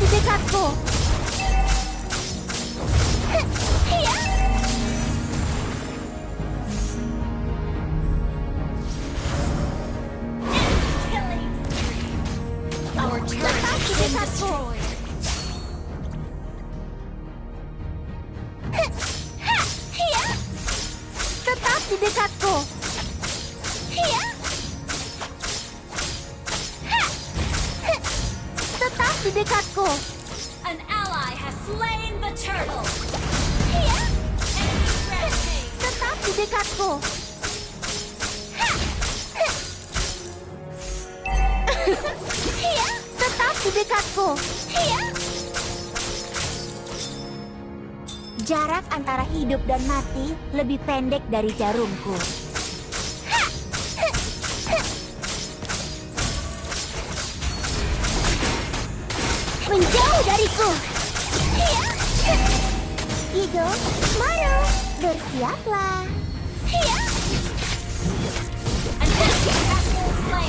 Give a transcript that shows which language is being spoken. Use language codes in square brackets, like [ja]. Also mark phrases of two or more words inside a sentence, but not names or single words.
[id] dekatku. Hiya. [en] Killing spree. Our turret has been destroyed. Hiya. [id] Tetap di dekatku. Hiya. Tetap di dekatku. [en] An ally has slain the turtle. Hiya. Enemy rampage. [id] Tetap di dekatku. Hiya. Tetap di dekatku. Hiya. Jarak antara hidup dan mati lebih pendek dari jarumku. Menjauh dariku. Hiya. Igo, Maru, bersiaplah. Hiya. [en] An enemy has been slain.